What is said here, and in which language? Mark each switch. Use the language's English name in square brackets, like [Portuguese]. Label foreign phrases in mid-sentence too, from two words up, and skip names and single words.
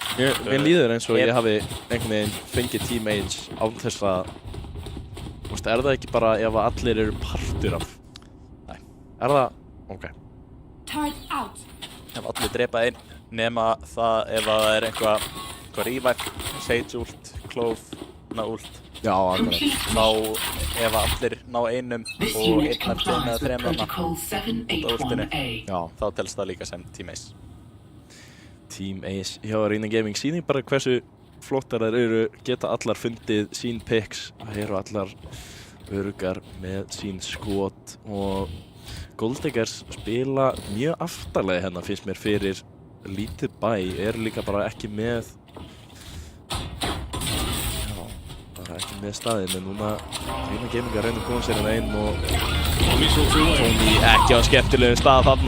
[Icelandic] Mér líður eins og ég hafi einhvern veginn fengið [English] Team Ace [Icelandic] án þess að, er það ekki bara ef allir eru partur af? Nei. Er það? Ok. Ef allir drepa einn, nema það ef það er eitthvað revive, sage ult, clove, ult. Já, akkurat. Þá ef allir ná einum og einn eftir með þremur út á ultinu, Já. þá telst það líka sem [English] Team Ace. Team Ace [Icelandic] hjá Arena Gaming sýnir bara hversu flottar þær eru, geta allar fundið sín picks, það eru allar öruggar með sín skot og Goldiggers spila mjög aftarlega hérna finnst mér fyrir lítið bæ, eru líka bara ekki með ekki með staðinn, en núna Arena Gaming að reyna að koma sér hérna inn og Tony ekki á skemmtilegum stað þarna.